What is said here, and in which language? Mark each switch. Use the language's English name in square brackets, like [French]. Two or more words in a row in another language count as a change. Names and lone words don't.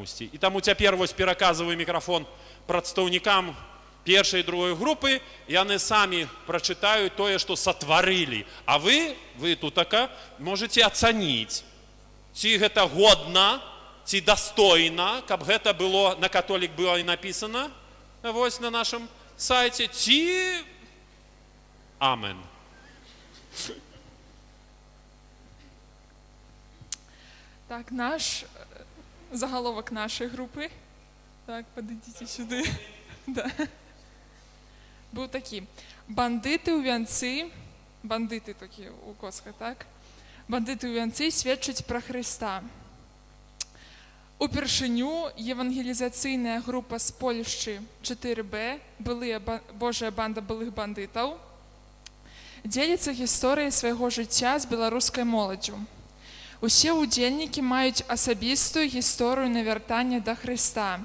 [Belarusian] І таму цяпер вось пераказваю мікрафон прадстаўнікам першай і другой групы, яны самі прачытаюць тое, што сатварылі. А вы тутака можете ацаніць, ці гэта годна, ці дастойна, каб гэта было на католік было і напісана, вось на нашым сайце, ці амен. [Ukrainian] Так, заголовок нашої групи. Так, подойдіть сюди. Да. Був такий. Бандити у вянці, бандити такі у коска, так? Бандити у вянці свідчать про Христа. [Belarusian] Упершыню евангелізацыйная група з Польшчы 4Б, Божая банда былых бандытаў, дзеліцца гісторыяй свайго жыцця з беларускай моладдзю. Усе ўдзельнікі маюць асабістую гісторыю навяртання да Хрыста.